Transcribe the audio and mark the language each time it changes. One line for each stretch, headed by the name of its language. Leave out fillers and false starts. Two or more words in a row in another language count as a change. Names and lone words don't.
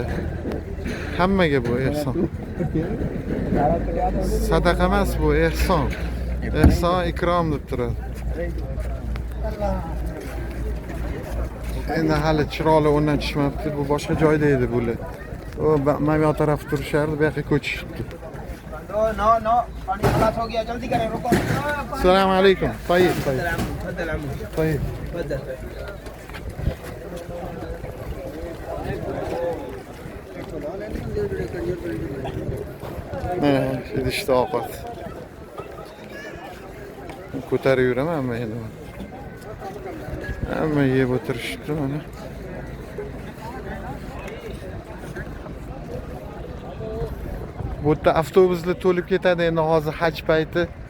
Uzbek: Hammaga bu ehson. Sadaqa emas bu, ehson. Ehson ikrom deb turadi. Endi hali chiroqli o'rndan tushmabdi. Bu boshqa joyda edi bular. Mana bu taraf turishardi, bu yoqqa ko'chishibdi.
Hindi: No, पानी खलास हो गया जल्दी करें रुको
Uzbek: Assalomu alaykum.
Arabic: Tayyib, tayyib. تفضل عمو Tayyib. तफضल
Uzbek: Mana idishda ovqat. Ko'tarib yuraman hamma endi. Hamma yeb o'tirishibdi mana. Bu yerda avtobuslar to'lib ketadi endi hozir haj payti.